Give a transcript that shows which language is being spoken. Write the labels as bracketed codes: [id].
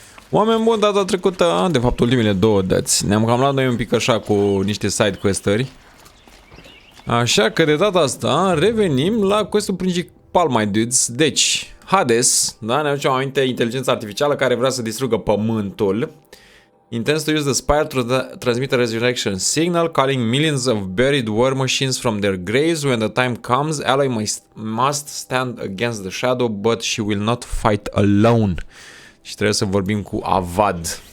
[ro] Oameni buni, data trecută, de fapt ultimele două dăți, ne-am cam luat noi un pic așa cu niște side quest-ări. Așa că de data asta revenim la quest-ul principal, my dudes. Deci, Hades, da, ne aducem aminte, inteligența artificială care vrea să distrugă pământul. [en] Intends to use the spire to transmit a resurrection signal, calling millions of buried war machines from their graves. When the time comes, Aloy must stand against the shadow, but she will not fight alone. [ro] Și trebuie să vorbim cu Avad.